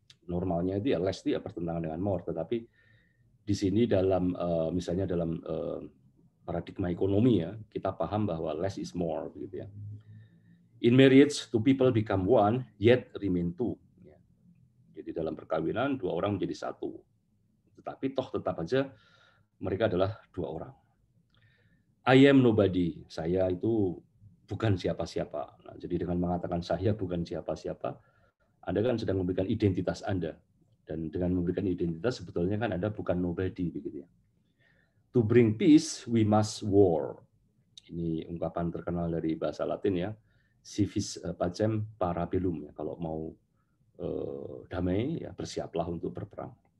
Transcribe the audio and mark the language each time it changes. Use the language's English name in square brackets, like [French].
[Indonesian] Normalnya itu ya less itu ya bertentangan dengan more, tetapi di sini dalam misalnya dalam paradigma ekonomi ya, kita paham bahwa less is more begitu ya. [English] In marriage, two people become one, yet remain two. [Indonesian] Jadi dalam perkawinan, dua orang menjadi satu. Tetapi toh tetap aja mereka adalah dua orang. [English] I am nobody. [Indonesian] Saya itu bukan siapa-siapa. Nah, jadi dengan mengatakan saya bukan siapa-siapa, Anda kan sedang memberikan identitas Anda. Dan dengan memberikan identitas, sebetulnya kan Anda bukan nobody. Begitu ya. [English] To bring peace, we must war. [Indonesian] Ini ungkapan terkenal dari bahasa Latin ya. [Latin] Si vis pacem para bellum [Indonesian] ya. Kalau mau damai ya bersiaplah untuk berperang.